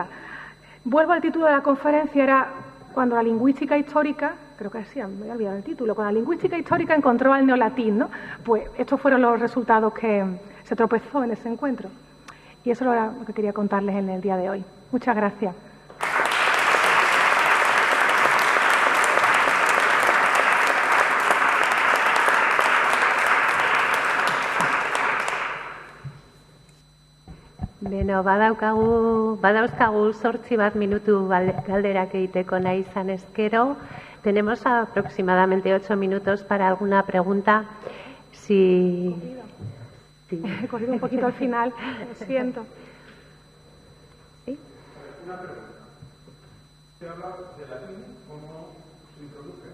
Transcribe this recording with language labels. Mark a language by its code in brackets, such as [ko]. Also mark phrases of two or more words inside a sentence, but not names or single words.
[es] Vuelvo al título de la conferencia, era cuando la lingüística histórica, creo que sí, me he olvidado el título, cuando la lingüística histórica encontró al neolatín, ¿no? Pues estos fueron los resultados que se tropezó en ese encuentro. Y eso era lo que quería contarles en el día de hoy. Muchas gracias. [eu] Beno, badauzkagu 8 minutu galderak egiteko nahi izan ezkero. [es] Tenemos aproximadamente 8 minutos para alguna pregunta. Sí. He corrido un poquito al final, lo siento. ¿Sí? Una pregunta. Se habla de latín, cómo se introduce.